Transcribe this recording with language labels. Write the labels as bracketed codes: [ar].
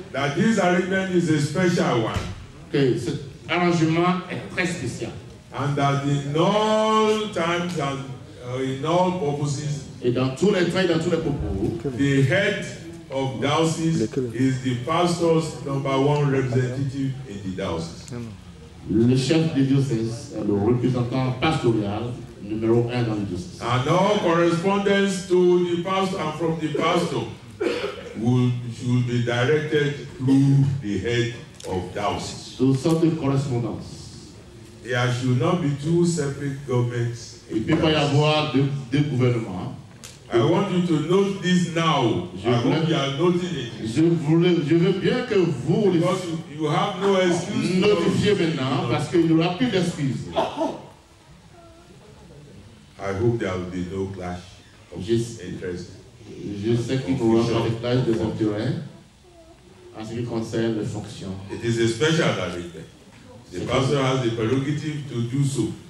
[en] that this arrangement is a special one. [fr] Que cet arrangement est très spécial. [en] And that in all times and in all purposes, [fr] Et dans tous les traits, dans tous les propos, [en] the head of diocese is the pastor's #1 representative in the diocese. [fr] le chef du diocèse est le représentant pastoral numéro 1 dans le diocèse. [en] And all correspondence to the pastor and from the pastor should be directed through the head of diocese. [fr] Toutes sortes de correspondances. [en] There should not be two separate governments. [fr] Il ne peut pas y avoir deux gouvernements. [en] I want you to note this now. I hope you are noting it. [fr] Je veux bien que vous [en] Because you have no excuse. [fr] notifiez maintenant parce qu'il n'y aura plus d'excuses. [en] I hope there will be no clash of interest. [fr] Je sais qu'il n'y aura pas de clash des intérêts en ce qui concerne les fonctions. [en] It is a special arrangement. The pastor has the prerogative to do so.